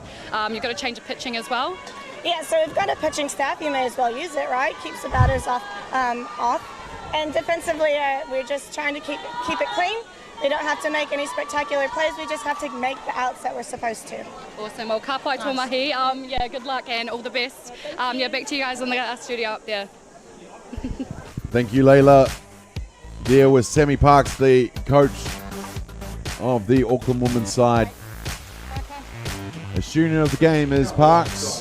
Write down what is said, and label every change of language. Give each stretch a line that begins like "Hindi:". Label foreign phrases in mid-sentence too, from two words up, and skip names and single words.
English: You've got to change the pitching as well? Yeah, so we've got a pitching staff. You may as well use it, right? Keeps the batters off. And defensively, we're just trying to keep it clean. We don't have to make any spectacular plays. We just have to make the outs that we're supposed to. Awesome. Well,
Māori: ka pai tō mahi.
English: Yeah, good luck and all the best. Yeah, back to you guys in the studio up there. Thank you, Layla. There was Sammy Parks, the coach of the Auckland women's side. The student of the game is Parks.